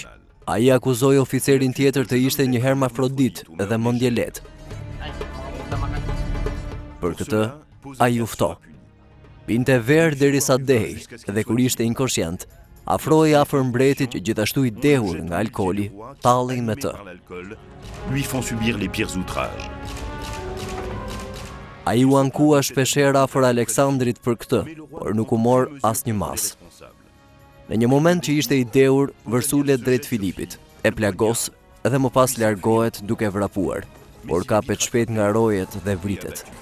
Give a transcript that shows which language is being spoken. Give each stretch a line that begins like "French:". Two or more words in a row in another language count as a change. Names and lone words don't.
Albanian: Ai akuzoi oficerin tjetër të ishte një hermafrodit dhe mendjelet. Për këtë, ai u fto. Pinte verë derisa dehej dhe kur ishte inkoshient, afroi afër mbretit që gjithashtu i dehur nga alkooli, tallej me të.
French: Lui font subir les pires outrages.
Albanian: Ai u ankua shpeshherë afër Aleksandrit për këtë, por nuk u mor asnjë mas. Në një moment që ishte i dehur, vërsulet drejt Filipit, e plagos dhe më pas largohet duke vrapuar, por kapet shpejt nga rojet dhe vritet.